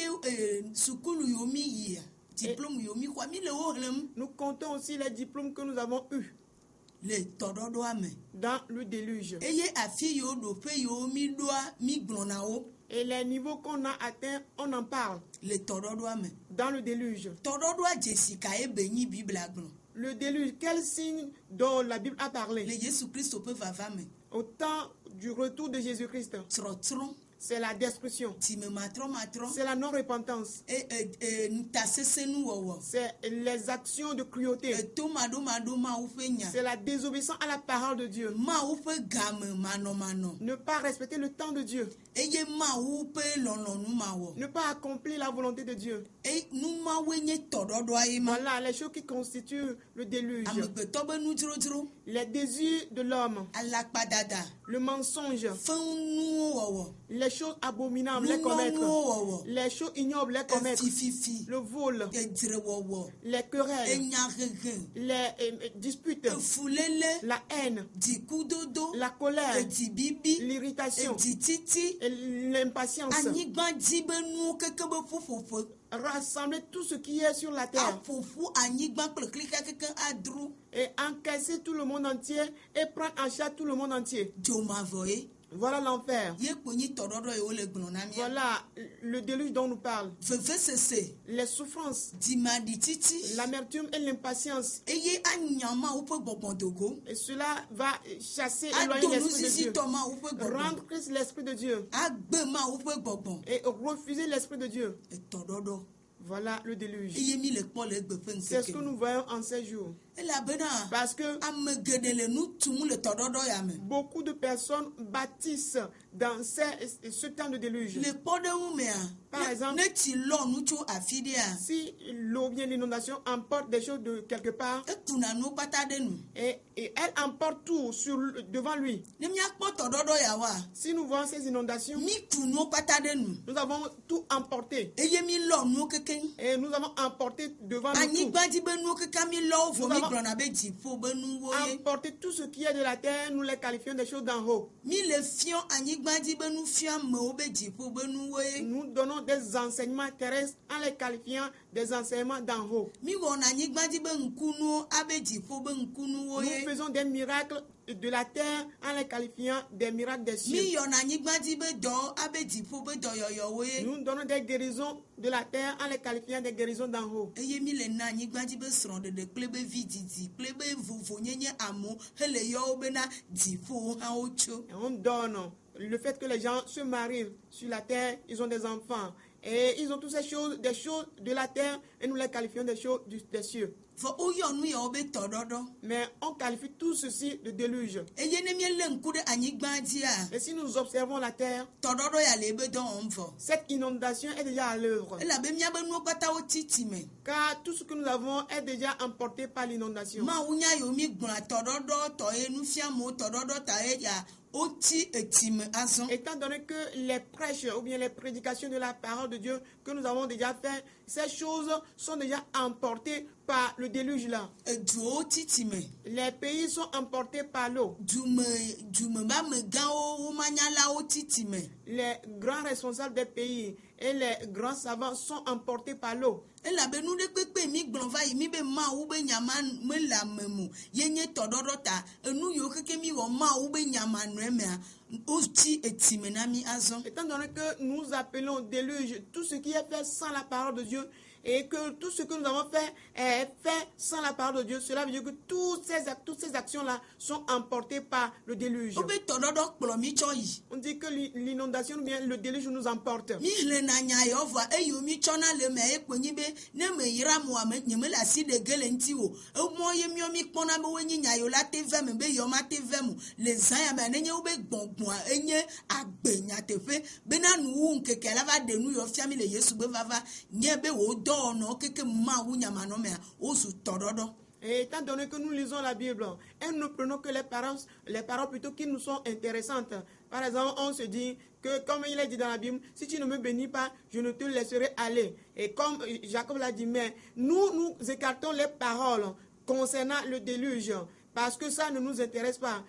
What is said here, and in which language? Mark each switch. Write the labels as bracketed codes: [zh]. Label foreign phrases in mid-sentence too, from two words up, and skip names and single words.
[fr] Nous comptons aussi les diplômes que nous avons eus dans le déluge. Et les niveaux qu'on a atteints, on en parle [ee] le tɔɖɔɖɔa me. [fr] dans le déluge. [ee] Tɔɖɔɖɔa dzesi ka ebe nyi Biblia gblɔ. [fr] Le déluge, quel signe dont la Bible a Le parlé? [ee] Yesu Kristo ƒe vava me. [fr] Au temps du retour de Jésus-Christ, [ee] Trɔtrɔ, [fr] c'est la destruction, [ee] time matrɔ. [fr] c'est la non-repentance, [ee] Nutasesẽnuwɔwɔ. [fr] c'est les actions de cruauté, [ee] Eto maɖomaɖo Mawu ƒe nya. [fr] c'est la désobéissance à la parole de Dieu. [ee] Mawu ƒe game manɔmanɔ. [fr] Ne pas respecter le temps de Dieu, [ee] Eye Mawu ƒe lɔlɔ̃nu mawɔ. [fr] ne pas accomplir la volonté de Dieu. [ee] Numawue nye tɔɖɔɖɔa ye ma. [fr] Voilà les choses qui constituent le déluge. [ee] Amegbetɔ be nudzrodzro. [fr] Les désirs de l'homme, [ee] Alakpadada. [fr] le mensonge, [ee] Fẽnuwo wɔwɔ. [fr] les choses abominables, les commettre, [ee] Nunyɔnuwo wɔwɔ. [fr] les choses ignobles, les commettre, [ee] Efififi. [fr] le vol, [ee] Edzrewɔwɔ. [fr] les querelles, [ee] Enyahehe. [fr] les disputes, [ee] Efulele. [fr] la haine, [ee] Dzikudodo. [fr] la colère, [ee] Edzibibi. [fr] l'irritation, [ee] Edzititi. [fr] et l'impatience. [ee] Anyigba dzi be nuwo keke be ƒuƒoƒe. [fr] Rassembler tout ce qui est sur la terre [ee] Aƒoƒu anyigba kple klika keke adru. [fr] et encaisser tout le monde entier et prendre en charge tout le monde entier. [ee] Dzomavɔ ye. [fr] Voilà l'enfer. [ee] Ye kpo nyi tɔɖɔɖɔ ye wole gblɔ na mía. [fr] Voilà le déluge dont nous parle. [ee] Vevesese. [fr] Les souffrances, [ee] Dimaɖititi. [fr] l'amertume et l'impatience. [ee] Eye anya Mawu ƒe gbɔgbɔ dogo. [fr] Et cela va chasser, éloigner [ee] Ado [fr] l'esprit de Dieu. [ee] nusisitɔ Mawu ƒe gbɔgbɔ. [fr] Rendre Christ l'esprit de Dieu [ee] Agbe Mawu ƒe gbɔgbɔ. [fr] et refuser l'esprit de Dieu. [ee] Etɔɖɔɖɔ. [fr] Voilà le déluge. [ee] Eye mi le kpɔ le egbe ƒe [fr] C'est ce que [ee] ŋkeke. [fr] nous voyons en ces jours. [ee] Elabena [fr] Parce que [ee] ame geɖe le nu tum le tɔɖɔɖɔ ya me. [fr] beaucoup de personnes bâtissent dans ce temps de déluge. [ee] Le kpɔɖeŋu mea. [fr] Par exemple, [ee] ne tsi lɔ nu tso afi ɖea. [fr] Si l'eau vient, l'inondation emporte des choses de quelque part [ee] Ekuna nuwo kpata ɖe nu. [fr] et elle emporte tout devant lui. [ee] Ne míakpɔ tɔɖɔɖɔ yawoa. [fr] Si nous voyons ces inondations, [ee] Mi tu nuwo kpata ɖe nu. [fr] nous avons tout emporté [ee] Eye mi lɔ nuwo kekeŋ. [fr] et nous avons emporté devant nous tout. [ee] Anyigba dzi be nuwo keka mi lɔ wo vɔ mi [fr] Nous avons- [ee] gblɔna be dziƒo be nuwo ye. [fr] Emporter tout ce qui est de la terre, nous les qualifions des choses d'en haut. [ee] Mi le fiɔ anyigba dzi be nu fiɔ amewo be dziƒo be nuwo ye. [fr] Nous donnons des enseignements terrestres en les qualifiant des enseignements d'en haut. [ee] Mi wɔna anyigba dzi be ŋkunuwo abe dziƒo be ŋkunuwo [fr] Nous [ee] ye. [fr] faisons des miracles de la terre en les qualifiant des miracles des cieux. [ee] Mi yɔna anyigba dzi be dɔ abe dziƒo be dɔyɔyɔwo ye. [fr] Nous donnons des guérisons de la terre en les qualifiant des guérisons d'en haut. [ee] Eye mi le na anyigba dzi be srɔ̃ɖeɖe kple be vididi kple be vovonyenye amewo hele yɔwo bena dziƒowo hã wotso. [fr] Et on donne le fait que les gens se marient sur la terre, ils ont des enfants. Et ils ont toutes ces choses, des choses de la terre, et nous les qualifions des choses des cieux. [ee] Vɔ woyɔ nu yawo be tɔɖɔɖɔ. [fr] Mais on qualifie tout ceci de déluge. [ee] Eye ne míele ŋku ɖe anyigba dzia. [fr] Et si nous observons la terre, [ee] Tɔɖɔɖɔ ya le ebe dɔ wɔm vɔ. [fr] cette inondation est déjà à l'œuvre. [ee] Elabe míabe nuwo kpata woti tsi me. [fr] Car tout ce que nous avons est déjà emporté par l'inondation. [ee] Mawu nya yiwo mi gblɔa tɔɖɔɖɔ tɔ ye nufiamewo tɔɖɔɖɔ ta ye ya woti etsi me azɔ. [fr] Étant donné que les prêches ou bien les prédications de la parole de Dieu que nous avons déjà fait, ces choses sont déjà emportées par le déluge là. [ee] Eduwo ti tsi me. [fr] Les pays sont emportés par l'eau. [ee] Dumemegãwo womanyalawo ti tsi me. [fr] Les grands responsables des pays et les grands savants sont emportés par l'eau. [ee] Elabe nu ɖe kpekpe mi gblɔ va yi mi be Mawu be nyama mele ame mo ye nye tɔɖɔɖɔ ta enu yiwo keke mi wɔ Mawu be nyamanɔe mea woti etsi me na mi azɔ. [fr] Étant donné que nous appelons déluge tout ce qui est fait sans la parole de Dieu et que tout ce que nous avons fait est fait sans la parole de Dieu, cela veut dire que toutes ces actions-là sont emportées par le déluge. [ee] Wo be tɔɖɔɖɔ kplɔ mi tsɔ yi. [fr] On dit que l'inondation ou bien le déluge nous emporte. [ee] Mi hlena nya yawo vɔa eyiwo mi tsɔna le mea ekpo nyi be ne me yra mo ame nye me le asi ɖe ge le ŋuti o. Emɔ ye míɔ mi kpɔna be woe nye nya yiwo la te ve me be yewo ma te ve mo le zã ya mea nenye wo be gbɔgbɔa enye agbe nyateƒe bena nuwu ŋkeke la va ɖe nu yiwo fia mi le Yesu be vava nye be wo dɔwɔnɔ keke Mawu nyamanɔ mea wozu tɔɖɔɖɔ. [fr] Et étant donné que nous lisons la Bible et nous ne prenons que les paroles plutôt qui nous sont intéressantes. Par exemple, on se dit que, comme il est dit dans la Bible, si tu ne me bénis pas, je ne te laisserai aller. Et comme Jacob l'a dit, mais nous écartons les paroles concernant le déluge parce que ça ne nous intéresse pas.